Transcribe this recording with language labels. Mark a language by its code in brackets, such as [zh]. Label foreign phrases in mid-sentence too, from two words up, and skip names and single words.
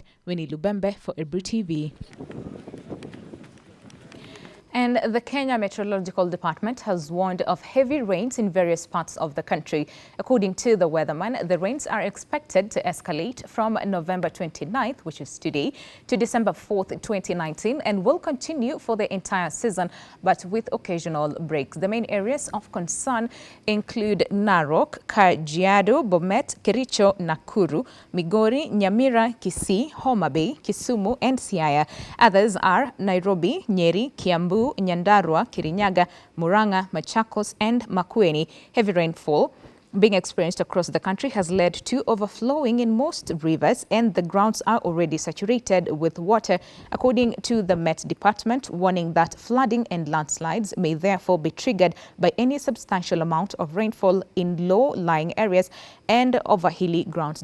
[en] Winnie Lubembe for Ebru TV. And the Kenya Meteorological Department has warned of heavy rains in various parts of the country. According to the weatherman, the rains are expected to escalate from November 29th, which is today, to December 4th, 2019, and will continue for the entire season, but with occasional breaks. The main areas of concern include Narok, Kajiado, Bomet, Kericho, Nakuru, Migori, Nyamira, Kisii, Homa Bay, Kisumu, and Siaya. Others are Nairobi, Nyeri, Kiambu, Nyandarua, Kirinyaga, Murang'a, Machakos, and Makueni. Heavy rainfall being experienced across the country has led to overflowing in most rivers, and the grounds are already saturated with water, according to the Met Department, warning that flooding and landslides may therefore be triggered by any substantial amount of rainfall in low-lying areas and over hilly grounds.